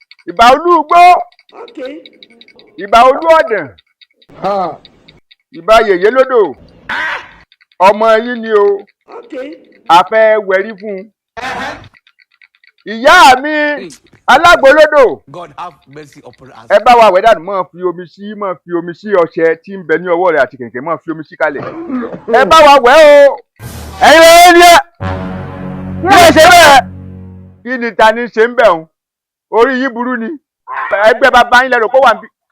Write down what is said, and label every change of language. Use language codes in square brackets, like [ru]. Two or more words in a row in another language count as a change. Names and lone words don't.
[yo] Ìbà olúgbó. Ìbà olú ọ̀dàn. Ìbà yèyé lódò. Ọmọ yín ni o. A fẹ́ wẹ̀rí fún un. Ìyá mi, alágbo lódò. [en] God have mercy upon us. [yo] Ẹ bá wa wẹ̀ dànù, máa fi omi sí, máa fi omi sí ọṣẹ tí ń bẹ ní ọwọ́ rẹ̀ àti kẹ̀kẹ́, máa fi omi sí kalẹ̀. Ẹ bá wa wẹ̀ o. Ẹ̀yin ló ń yẹ. Kí ló ṣe bẹ́ẹ̀? Kí ni ta ni ṣe ń bẹ̀ òun? Orí yín burú ni. Ẹgbẹ́ bàbá yín lẹ́nu kó wà níbí.